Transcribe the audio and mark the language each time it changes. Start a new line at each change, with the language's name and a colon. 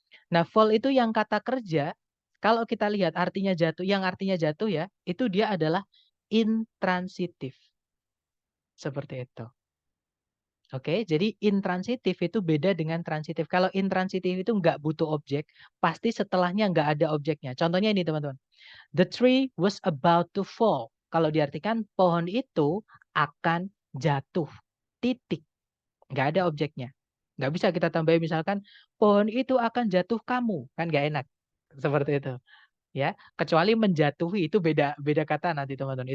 Indonesian: Nah, fall itu yang kata kerja, kalau kita lihat artinya jatuh, yang artinya jatuh ya, itu dia adalah intransitif. Seperti itu. Oke, jadi intransitif itu beda dengan transitif. Kalau intransitif itu nggak butuh objek, pasti setelahnya nggak ada objeknya. Contohnya ini teman-teman.
English: The tree was about to fall.
Indonesian: Kalau diartikan pohon itu akan jatuh. Titik. Nggak ada objeknya. Nggak bisa kita tambahin misalkan pohon itu akan jatuh kamu. Kan nggak enak. Seperti itu. Ya, kecuali menjatuhi itu beda beda kata nanti teman-teman.